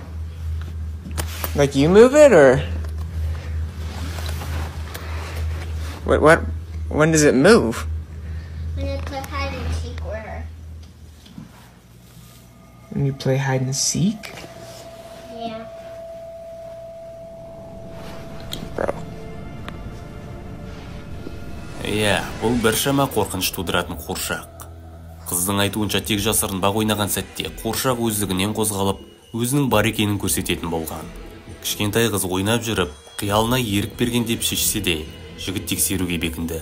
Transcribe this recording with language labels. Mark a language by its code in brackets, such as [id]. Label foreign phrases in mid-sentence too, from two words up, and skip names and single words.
[en] Like you move it, or? What? When does it move? When you play hide and seek with her. When you play hide and seek? Yeah. Bro. [kk] Иә, бұл біршама қорқыныш тудыратын қуыршақ. Қыздың айтуынша тек жасырынбақ ойнаған сәтте қуыршақ өздігінен қозғалып, өзінің бар екенін көрсететін болған. Кішкентай қыз ойнап жүріп, қиялына ерік берген деп шешсе де, жігіт тексеруге бекінді.